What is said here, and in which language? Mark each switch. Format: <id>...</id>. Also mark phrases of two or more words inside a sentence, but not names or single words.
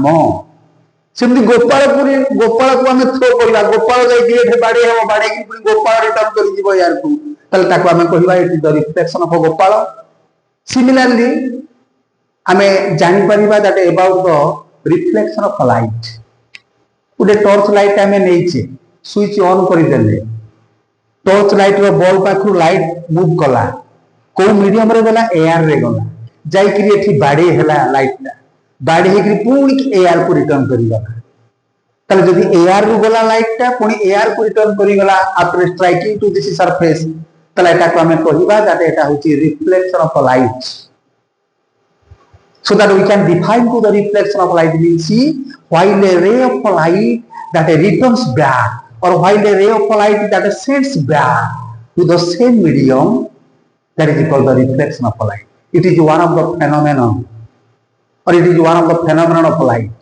<or>ସେମିତି ଗୋପାଳକୁ ଆମେ ଥ୍ରୋ କରିବା, ଗୋପାଳ ଯାଇକି ଏଠି ବାଡେଇ ହବ, ବାଡେଇକି ପୁଣି ଗୋପାଳ ରିଟର୍ନ କରି ଯିବ ଏୟାରକୁ, ତାହେଲେ ତାକୁ ଆମେ କହିବା</or> <en>it is the reflection of</en> <or>ଗୋପାଳ। ସିମିଲାରଲି ଆମେ ଜାଣିପାରିବା</or> <en>that about the reflection of light।</en> <or>ଗୋଟେ</or> <en>torch light</en> <or>ଆମେ ନେଇଛେ,</or> <en>switch on</en> <or>କରିଦେଲେ,</or> <en>torch light</en> <or>ର ବଲ୍ ପାଖରୁ</or> <en>light move</en> <or>କଲା, କୋଉ ମିଡିୟମରେ ଗଲା, ଏୟାରରେ ଗଲା, ଯାଇକିରି ଏଠି ବାଡେଇ ହେଲା ଲାଇଟଟା, ବାଡେଇ ହେଇକିରି ପୁଣି ଏୟାରକୁ ରିଟର୍ନ କରିଗଲା। ତାହେଲେ ଯଦି ଏୟାରରୁ ଗଲା ଲାଇଟଟା ପୁଣି ଏୟାରକୁ ରିଟର୍ନ କରିଗଲା</or> <en>after striking to this surface,</en> <or>ତାହେଲେ ଏଟାକୁ ଆମେ କହିବା that ଏଟା ହେଉଛି</or> <en>reflection of light. So that we can define to the reflection of light means, see, while a ray of light that returns back, or while a ray of light that sends back to the same medium, that is called the reflection of light. It is one of the phenomenon, or it is one of the phenomenon of light.</en>